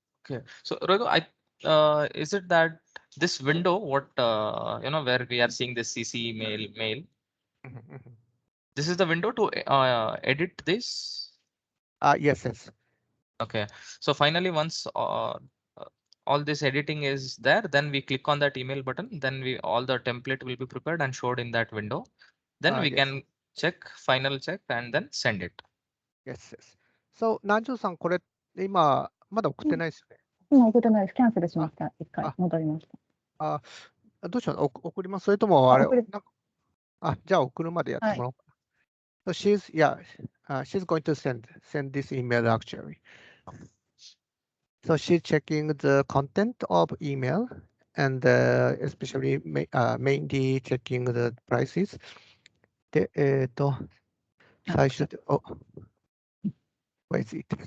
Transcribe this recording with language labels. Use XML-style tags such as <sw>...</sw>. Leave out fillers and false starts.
<en>Okay, so Rogo, is it that this window, what where we are seeing this CC mail, this is the window to edit this? Yes. Okay, so finally once all this editing is there, then we click on that email button, then all the template will be prepared and showed in that window. Then we can final check and then send it. Yes.</en> <ja>So 南條さん、これ今まだ送ってないですよね。今送ってないです。キャンセルしました。一回戻りました。どうしよう、送ります。それともあれ、じゃあ送るまでやってもらおうかな。</ja> <en>So she's going to send this email actually. So she's checking the content of email and especially mainly checking the prices.</en> <ja>で、最初で、</ja> <en>where is it?</en>